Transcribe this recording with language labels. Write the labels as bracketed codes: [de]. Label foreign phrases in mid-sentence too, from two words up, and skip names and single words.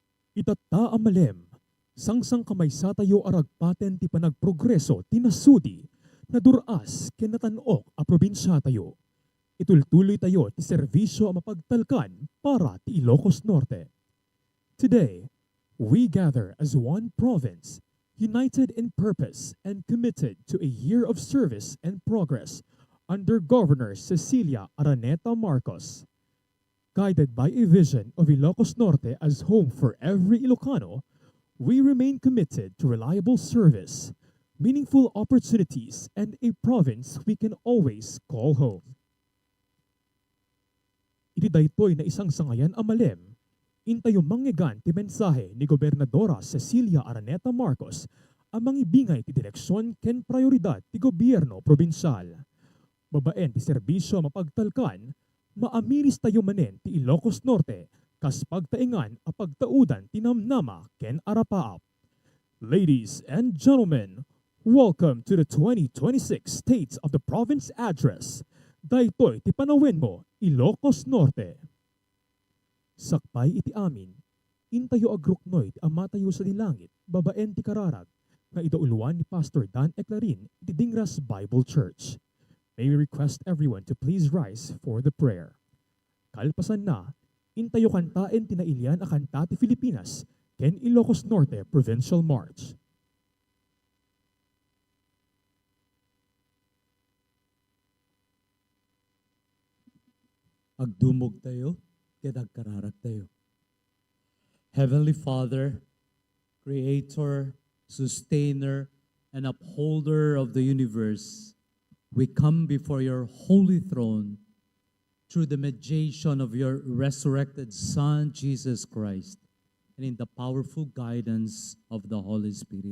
[ilo] Itata amalem, sangsang kamay sa tayo aragpaten ti panagprogreso tinasudi, na duras kenatanok a probinsya tayo. Itultuloy tayo ti serbisyo a mapagtalkan para ti Ilocos Norte. [en] Today, we gather as one province, united in purpose and committed to a year of service and progress under Governor Cecilia Araneta-Marcos. Guided by a vision of Ilocos Norte as home for every Ilocano, we remain committed to reliable service, meaningful opportunities, and a province we can always call home. [ilo] Iti daytoy na isang sangayan amalem, intayo manggigan ti mensahe ni Gobernadora Cecilia Araneta-Marcos ang mangibingay ti direksyon ken prioridad ti gobyerno probinsyal. Babaen ti serbisyo mapagtalkan, maamiris tayo manen ti Ilocos Norte, kas pagtaingan a pagtaudan ti namnama ken arapaap. [en] Ladies and gentlemen, welcome to the 2026 States of the Province Address. [ilo] Daytoy ti panawin mo, Ilocos Norte. Sakpay iti amin, intayo agruknoy ti amatayo sa dilangit, babaen ti kararag, nga idauluan ni Pastor Dan Eclarin ti Dingras Bible Church. [en] May we request everyone to please rise for the prayer. [ilo] Kalpasan na, intayo kantaen tinailian a kanta ti Filipinas, ken Ilocos Norte Provincial March. Agdumog tayo, ket agkararag tayo. [en] Heavenly Father, Creator, Sustainer, and Upholder of the universe, we come before your holy throne through the mediation of your resurrected Son, Jesus Christ, and in the powerful guidance of the Holy Spirit.